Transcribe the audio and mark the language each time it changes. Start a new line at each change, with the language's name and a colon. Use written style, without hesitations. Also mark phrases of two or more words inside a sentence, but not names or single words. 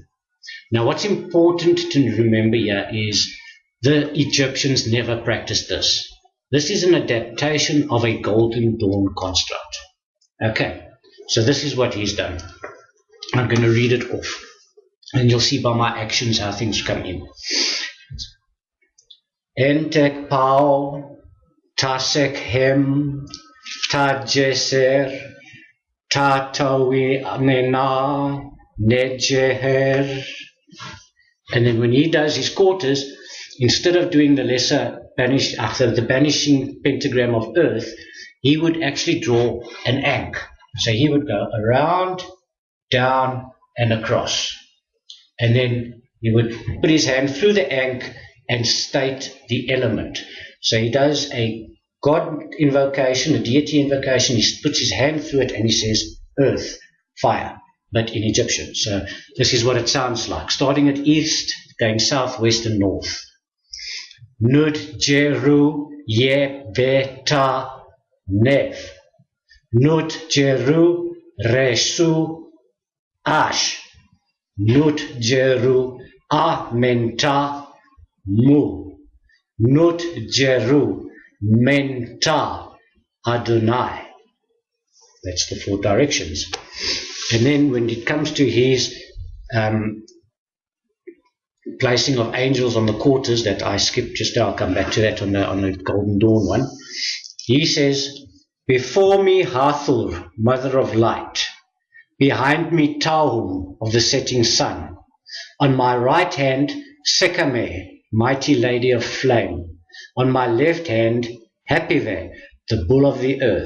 English: Now, what's important to remember here is the Egyptians never practiced this. This is an adaptation of a Golden Dawn construct. Okay, so this is what he's done. I'm going to read it off, and you'll see by my actions how things come in.
Ancient Egyptian: Entek pau, tasek hem, ta jeser, ta tawi nena, nejeher.
English: And then when he does his quarters, instead of doing the the banishing pentagram of earth, he would actually draw an ankh. So he would go around, down, and across. And then he would put his hand through the ankh and state the element. So he does a God invocation, a deity invocation. He puts his hand through it and he says earth, fire, but in Egyptian. So this is what it sounds like, starting at east, going south, west, and north.
Ancient Egyptian: Nud Jeru Ye Beta Nev. Nud Jeru Resu Ash. Nud Jeru Amenta Mu. Nud Jeru Menta Adonai.
English: That's the 4 directions. And then when it comes to his placing of angels on the quarters that I skipped just now, I'll come back to that on the Golden Dawn one. He says, before me Hathor, mother of light, behind me Tahum of the setting sun, on my right hand Sekame, mighty lady of flame, on my left hand Hapive, the bull of the earth.